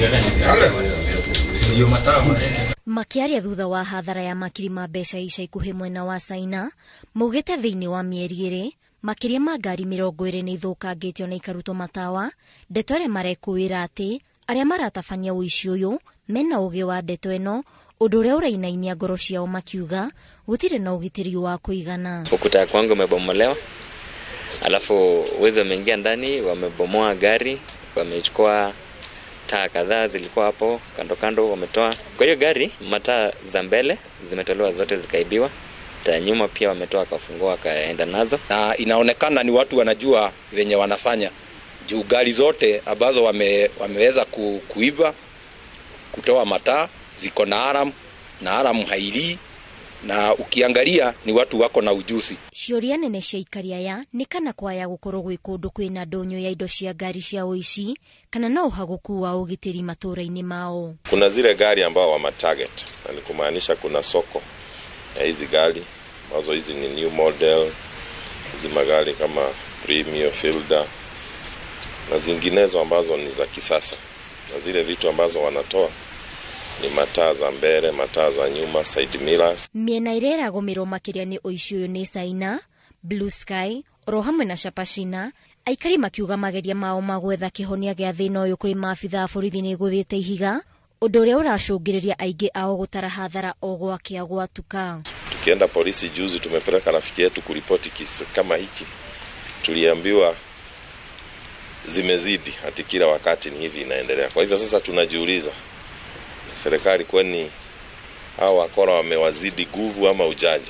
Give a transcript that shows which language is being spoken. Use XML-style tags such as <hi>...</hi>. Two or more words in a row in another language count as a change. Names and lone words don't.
<ki>Makiaria thutha wa hathara ya makiri ma mbeca ica ikuhĩ mwena wa China, maugĩte thĩinĩ wa mĩeri ĩrĩ, makĩria ma ngari 20 nĩ ithũkangĩtio na ikarutwo matawa. Ndeto ĩrĩa marekũĩra atĩ arĩa maratabania ũici ũyũ mena ũgĩ wa ndeto ĩno, ũndũ ũrĩa ũrainainia ngoro ciao makiuga gũtirĩ na ũgitĩri wa kũigana.</ki> <sw>Ukuta kwangu umebomolewa, alafu wezi wameingia ndani, wamebomoa gari, wamechukua taa kadhaa zilikuwa hapo kando kando wametoa. Kwa hiyo gari mataa za mbele zimetolewa zote zikaibiwa. Taa nyuma pia wametoa kafungua kaenda nazo. Na inaonekana ni watu wanajua venye wanafanya. Juu gari zote ambazo wameweza kuiba kutoa mataa ziko na alarm, na alarm hailii, na ukiangalia ni watu wako na ujuzi.</sw> <ki>Ciũria nene cia aikari aya nĩ kana kwaya gũkorwo gwĩ kũndũ kwĩna ndonyo ya indo cia ngari cia ũici kana na ũhagũku wa ũgitĩri matũũra-inĩ mao.</ki> <sw>Kuna zile gari ambao wa target, na ni kumaanisha kuna soko ya hizi gari ambazo hizi ni</sw> <en>new model,</en> <sw>hizi magari kama Premium, Fielder na zinginezo ambazo ni za kisasa, na zile vitu ambazo wanatoa ni mataa za mbele, mataa za nyuma,</sw> <en>side mirrors.</en> <ki>Miena ĩrĩa ĩragũmĩrwo makĩria nĩ ũici ũyũ nĩ China, Blue Sky, oro hamwe na Chapachina. Aikari makiuga mageria mao magwetha kĩhonia gĩa thĩna ũyũ kũrĩ maabitha a borithi nĩ gũthiĩte ihiga, ũndũ ũrĩa ũracũngĩrĩria aingĩ ao gũtara hathara o gwakĩa gwatuka.</ki> <sw>Tukienda polisi juzi tumepeleka rafiki yetu kuripoti kisa kama hiki, tuliambiwa zimezidi, hati kila wakati ni hivi inaendelea. Kwa hivyo sasa tunajiuliza, serikali kwani hao wakora wamewazidi nguvu ama ujanja?</sw>